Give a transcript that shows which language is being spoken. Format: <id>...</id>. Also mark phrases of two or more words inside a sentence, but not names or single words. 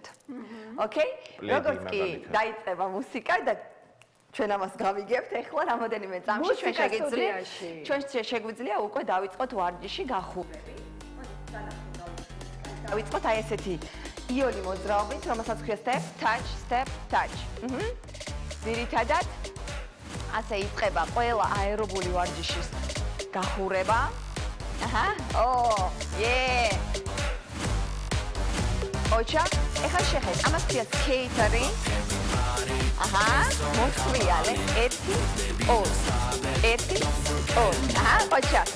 <ka>ოკეი? როგორც კი დაიწყება მუსიკა და ჩვენ ამას გავიგებთ, ეხლა რამოდენიმე წამში ჩვენ შეგვიძლია უკვე დავიწყოთ ვარჯიში გახურები. დავიწყოთ აი ესეთი იული მოძრაობით, რომელსაც ქვია</ka> <en>step, touch, step, touch.</en> <ka>ძირითადად ასე იწყება ყველა აერობული ვარჯიშის გახურება. ოჩა, ეხლა შეხედ, ამას ქვია სკეიტერი. მოსვლიალე, 1, 2. ოჩა.</ka>